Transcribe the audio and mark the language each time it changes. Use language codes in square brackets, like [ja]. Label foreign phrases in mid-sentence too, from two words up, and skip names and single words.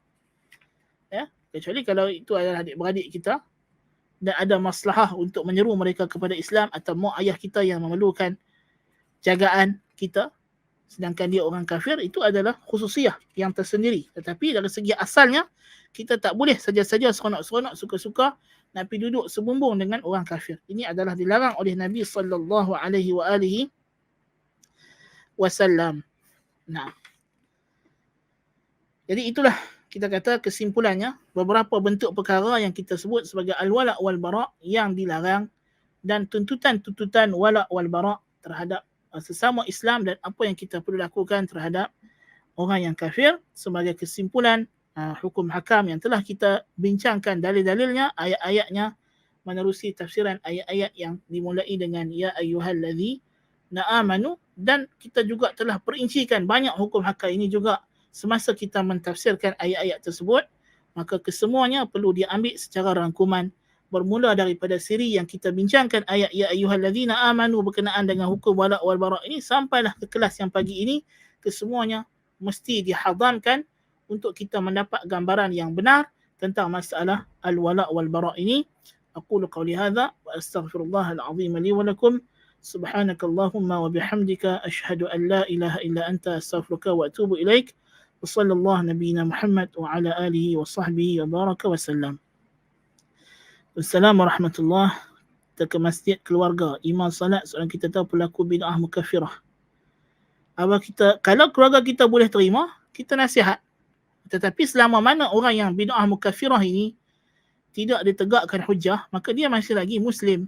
[ms] Ya, kecuali kalau itu adalah adik-beradik kita dan ada maslahah untuk menyeru mereka kepada Islam, atau mak ayah kita yang memerlukan jagaan kita, sedangkan dia orang kafir, itu adalah khususiyah yang tersendiri. Tetapi dari segi asalnya, kita tak boleh saja-saja seronok-seronok, suka-suka nak pergi duduk sebumbung dengan orang kafir. Ini adalah dilarang oleh Nabi [ar] صلى الله عليه وسلم. [ms] Nah, jadi itulah kita kata kesimpulannya, beberapa bentuk perkara yang kita sebut sebagai [ar] الولاء والبراء' [ms] yang dilarang, dan tuntutan-tuntutan [ar] ولاء وبراء' [ms] terhadap sesama Islam, dan apa yang kita perlu lakukan terhadap orang yang kafir. Sebagai kesimpulan, hukum hakam yang telah kita bincangkan dalil-dalilnya, ayat-ayatnya, menerusi tafsiran ayat-ayat yang dimulai dengan [ar] يا أيها الذين آمنوا, [ms] dan kita juga telah perincikan banyak hukum hakam ini juga semasa kita mentafsirkan ayat-ayat tersebut. Maka kesemuanya perlu diambil secara rangkuman, bermula daripada siri yang kita bincangkan ayat [ar] يا أيها الذين آمنوا [ms] berkenaan dengan hukum [ar] ولاء وبراء' [ms] ini, sampailah ke kelas yang pagi ini, kesemuanya mesti dihadamkan untuk kita mendapat gambaran yang benar tentang masalah [ar] الولاء والبراء' [ms] ini. [ar] أقول قولي هذا وأستغفر الله العظيم لي ولكم. سبحانك اللهم وبحمدك أشهد أن لا إله إلا أنت أستغفرك وأتوب إليك. وصلى الله نبينا محمد وعلى آله وصحبه وبارك وسلم. السلام عليكم ورحمة الله وبركاته. [ms] Kita ke masjid keluarga, imam salat, seorang kita tahu pelaku [ar] بدعة مكفرة. [ms] Kalau keluarga kita boleh terima, kita nasihat. Tetapi selama mana orang yang [ar] بدعة مكفرة [ms] ini tidak ditegakkan hujah, maka dia masih lagi Muslim.